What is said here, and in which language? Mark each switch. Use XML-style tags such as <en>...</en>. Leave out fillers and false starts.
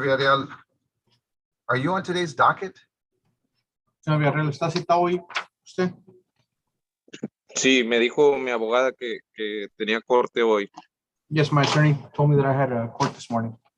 <en>Villarreal, are you on today's docket?</en> <es>Señor Villarreal, ¿está citado hoy usted? Sí, me dijo mi abogada que tenía corte hoy.</es> <en>Yes, my attorney told me that I had a court this morning.</en>